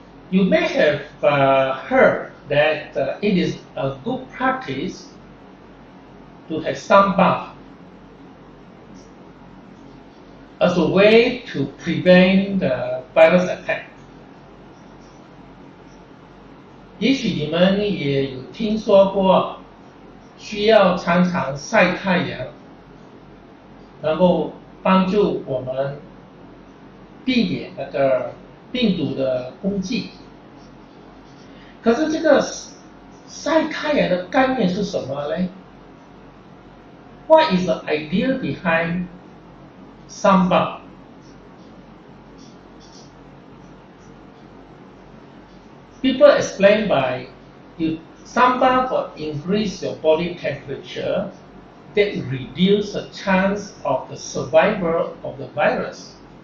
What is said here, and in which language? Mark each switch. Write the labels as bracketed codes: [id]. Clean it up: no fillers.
[en] You may have heard that it is a good practice to have sun bath as a way to prevent the virus attack. [zh] 也许你们也有听说过，需要常常晒太阳，能够帮助我们避免那个病毒的攻击。可是这个晒太阳的概念是什么呢？ [en] What is the idea behind sun bath? People explain by sun bath will increase your body temperature that reduce the chance of the survival of the virus.